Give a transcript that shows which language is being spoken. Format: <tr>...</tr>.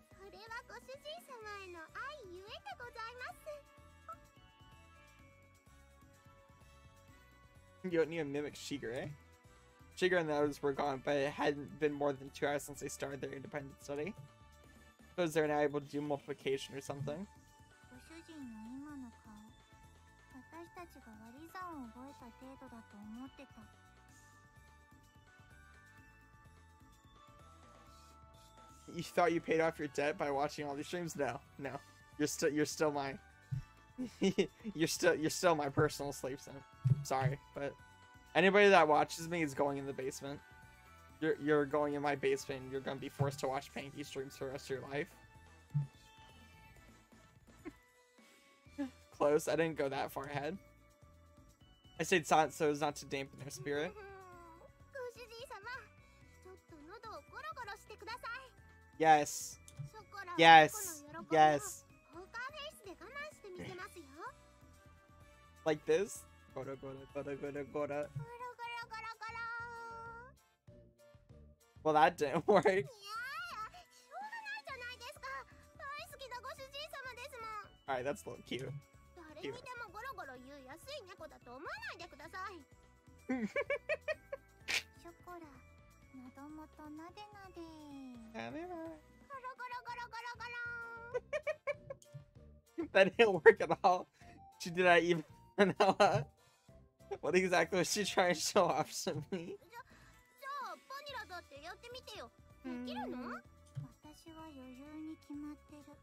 <ja>それはご主人様への愛ゆえでございます。</ja> <en>You don't need to mimic Shigure. Shigure and the others were gone, but it hadn't been more than 2 hours since they started their independent study. So they're now able to do multiplication or something.</en> <ja>ご主人の今の顔、私たちが割り算を覚えた程度だと思ってた。</ja> <en>You thought you paid off your debt by watching all these streams? No, no. You're still my you're still my personal slave sim. Sorry, but anybody that watches me is going in the basement. You're going in my basement and you're gonna be forced to watch Panky streams for the rest of your life. Close. I didn't go that far ahead. I stayed silent so as not to dampen their spirit.</en> <ja>ご主人様、ちょっと喉をゴロゴロしてください。</ja> <en>Yes.</en> <ja>ショコラは</ja> <en>Yes.</en> <ja>猫の喜びを</ja> <en>Yes.</en> <ja>ポーカーフェイスで我慢してみせますよ。</ja> <en>Like this. Gora gora gora gora gora.</en> <ja>ゴロゴロゴロゴロ。</ja> <en>Well, that didn't work.</en> <ja>いやー、しょうがないじゃないですか。大好きなご主人様ですもん。</ja> <en>Alright, that's a little cute.</en> <ja>誰にでもゴロゴロ言う安い猫だと思わないでください。ショコラ、喉元なでなで。ゴロゴロゴロゴロゴロ。</ja> <en>That didn't work at all. She did not even vanilla. What exactly was she trying to show off to me?</en> <ja>じゃあバニラだってやってみてよ。できるの？私は余裕に決まってる。</ja>